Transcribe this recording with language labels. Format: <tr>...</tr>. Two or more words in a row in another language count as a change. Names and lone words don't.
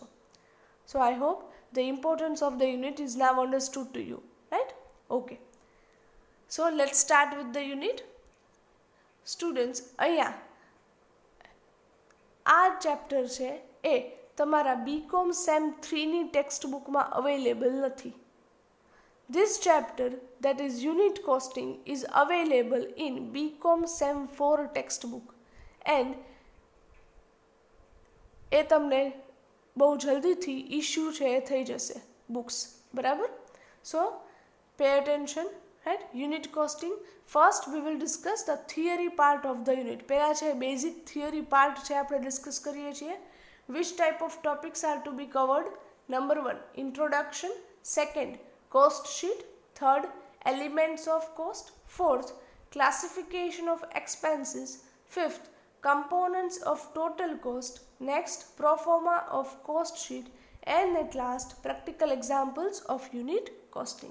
<en>So I hope the importance of the unit is now understood to you, right? Okay, so let start with the unit.</en> <gu>સ્ટુડન્ટ્સ, અહીંયા આ ચેપ્ટર છે એ તમારા બીકોમ સેમ 3ની</gu> <en>text bookma</en> <gu>અવેલેબલ નથી.</gu> <en>This chapter, that is unit costing, is available in BCom Sem 4 textbook and</en> <gu>એ તમને બહુ જલ્દીથી ઇશ્યુ છે એ થઈ જશે બુક્સ, બરાબર?</gu> <en>સો pay attention, right? Unit costing. First we will discuss the theory part of the unit.</en> <gu>પહેલા છે</gu> <en>basic theory part</en> <gu>છે આપણે ડિસ્કસ કરીએ છીએ.</gu> <en>Which type of topics are to be covered? Number 1, introduction. Second, cost sheet. Third, elements of cost. Fourth, classification of expenses. Fifth, components of total cost. Next, pro forma of cost sheet. And at last, practical examples of unit costing.</en>